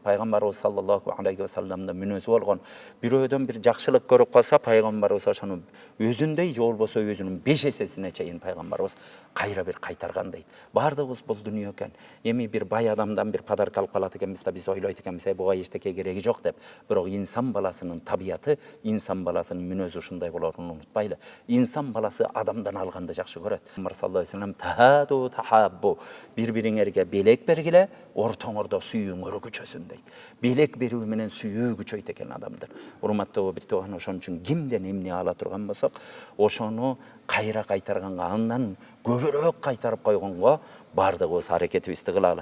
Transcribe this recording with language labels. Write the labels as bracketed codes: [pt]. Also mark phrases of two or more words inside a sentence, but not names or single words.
[ky] Пайгамбарыбыз [ar] صلى الله عليه وسلم [ky] мүнөзү болгон. Бирөөдөн бир жакшылык көрүп калса, пайгамбарыбыз ошону өзүндөй же болбосо өзүнүн 5 эсесине чейин пайгамбарыбыз кайра бир кайтарган дейт. Бардыгыбыз бул дүйнө экен. Эми бир бай адамдан бир подарок алып калат экенбиз да, биз ойлойт экенбиз, буга эчтеке кереги жок деп. Бирок инсан баласынын табияты, инсан баласынын мүнөзү ушундай болоорун унутпайлы. Инсан баласы адамдан алганды жакшы көрөт. [ar] Пайгамбар صلى الله عليه وسلم: "تهادوا تحابوا." [ky] Бири-бириңерге белек бергиле, ортоңордо сүйүүңөр күчөсүн дейт. Белек берүү менен сүйүү күчөйт экен адамдын. Урматтуу бир тууган, ошон үчүн кимден эмне ала турган болсок, ошону кайра кайтарганга, андан көбүрөөк кайтарып койгонго бардыгыбыз аракетибизди кылалы.